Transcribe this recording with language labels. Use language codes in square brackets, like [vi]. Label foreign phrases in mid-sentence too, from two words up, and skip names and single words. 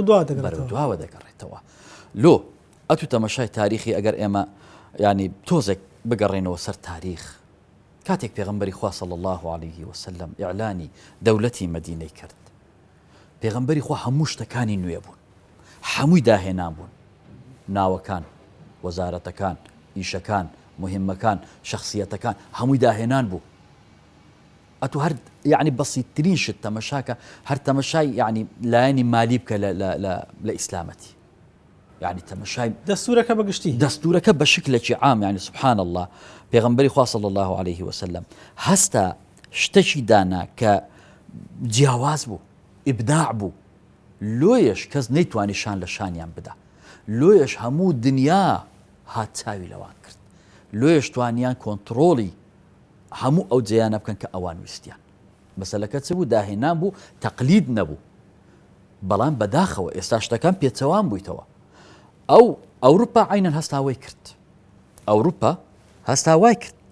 [ckb] دواوە دەگەڕێتەوە لۆ ئەتو تەمەشای تاریخی ئەگەر ئێمە ینی تۆزێک بگەڕێنەوە سەر تاریخ کاتێک پێغەمبەری خوا [ar] صلی الله عليه وسلم [ckb] ئیعلانی دەولەتی مەدینەی کرد پێغەمبەری خوا هەموو شتەکانی نوێ بوون هەمووی داهێنان بوون ناوەکان وەزارەتەکان ئیشەکان مهمەکان شخصیەتەکان هەمووی داهێنان بوو ئەتو هەر یعنی بەسیترین شت تەمەشاکە هەر تەمەشای یعنی لایەنی مالی بکە لە ئیسلامەتی يعني تەمەشای دەستورەکە بەگشتی دەستورەکە بە شکلێکی عام [ar] يعني سبحان الله [ckb] پێغەمبەری خوا [ar] صلی الله عليه وسلم [ckb] هەستا شتێکی دانا کە جیاواز بوو ئیبداع بوو لۆیەش کەس نەیتوانی شان لە شانیان بدا لۆیەش هەموو دنیا هات چاوی لەوان کرد لۆیەش توانیان کۆنتڕۆڵی هەموو ئەو جیانە بکەن کە ئەوان ویستیان مەسەلەکە چ بوو داهێنان بوو تەقلید نەبوو بەڵام بەداخەوە ئێستا شتەکان پێچەوان بوویتەوە ئەو ئەوروپا عینەن هەستاوای کرد ئەوروپا هەستاوای کرد